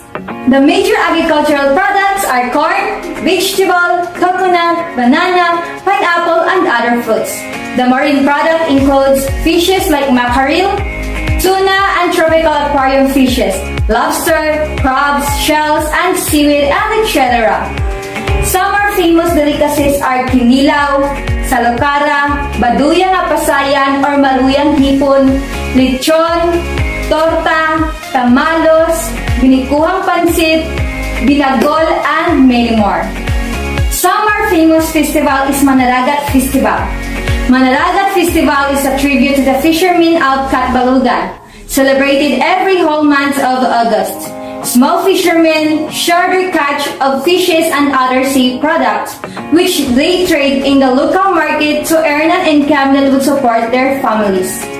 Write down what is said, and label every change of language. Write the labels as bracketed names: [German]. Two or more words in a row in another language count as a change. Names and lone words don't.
[English] The major agricultural products are corn, vegetable, coconut, banana, pineapple, and other fruits. The marine product includes fishes like mackerel, tuna, and tropical aquarium fishes, lobster, crabs, shells, and seaweed, and etc. Some are famous delicacies are kinilaw, salokara, baduyang apasayan or maluyang hipon, lechon, torta, tamalos, binikuhang pansit, binagol, and many more. Samar famous festival is Manaragat Festival. Manaragat Festival is a tribute to the fishermen of Catbalogan, celebrated every whole month of August. Small fishermen share their catch of fishes and other sea products, which they trade in the local market to earn an income that would support their families.